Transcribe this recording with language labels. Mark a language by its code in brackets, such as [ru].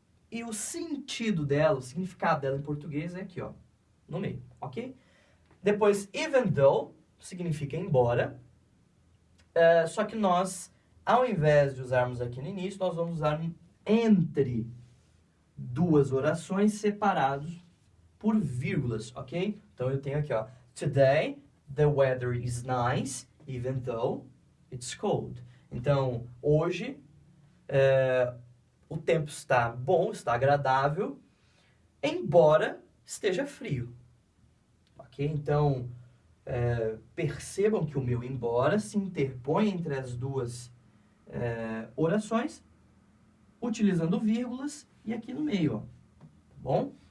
[pt] E o sentido dela, o significado dela em português é aqui, ó, no meio, ok? Depois, even though, significa embora. Só que nós, ao invés de usarmos aqui no início, nós vamos usar entre duas orações separados por vírgulas, ok? Então eu tenho aqui, ó, [en] today the weather is nice, even though it's cold. [pt] Então, hoje o tempo está bom, está agradável, embora esteja frio. Ok? Então, percebam que o meu embora se interpõe entre as duas orações, utilizando vírgulas e aqui no meio, ó. Tá bom?